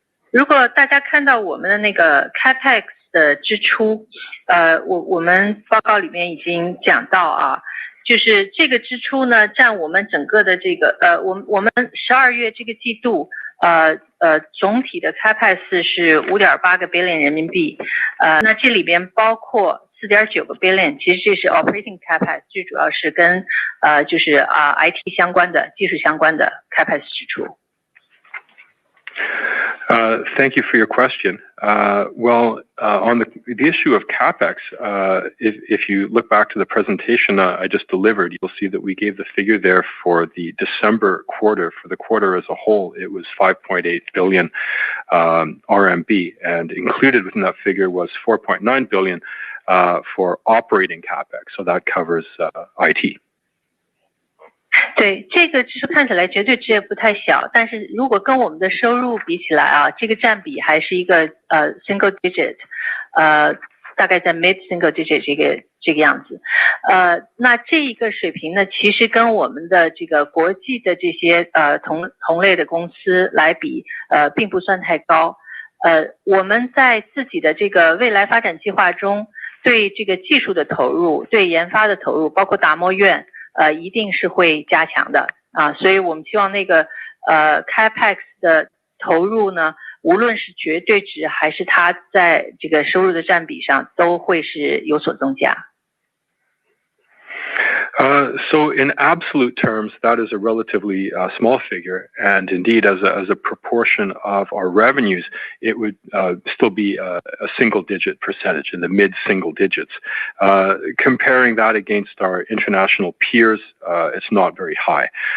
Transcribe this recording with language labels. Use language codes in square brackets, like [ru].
[zh] 如果大家看到我们的那个 CapEx 的支出，我们报告里面已经讲到就是这个支出呢，占我们整个的这个我们12月这个季度总体的 CapEx 是 5.8 个 billion 人民币，那这里边包括 4.9 个 billion， 其实这是 operating CapEx， 最主要是跟就是 IT 相关的技术相关的 CapEx 支出。 [en] Thank you for your question. On the issue of CapEx, if you look back to the presentation I just delivered, you'll see that we gave the figure there for the December quarter. For the quarter as a whole, it was 5.8 billion RMB, and included within that figure was 4.9 billion for operating CapEx. So that covers IT. [zh] 对，这个就是看起来绝对值也不太小，但是如果跟我们的收入比起来啊，这个占比还是一个single digit， 大概在 mid single digit 这个样子。那这一个水平呢，其实跟我们的这个国际的这些同类的公司来比，并不算太高。我们在自己的这个未来发展计划中，对这个技术的投入，对研发的投入，包括达摩院。一定是会加强的啊，所以我们希望那个CapEx 的投入呢，无论是绝对值还是它在这个收入的占比上，都会是有所增加。 [en] So in absolute terms, that is a relatively small figure, and indeed, as a proportion of our revenues, it would still be a single-digit percentage, in the mid-single digits. Comparing that against our international peers, it's not very high.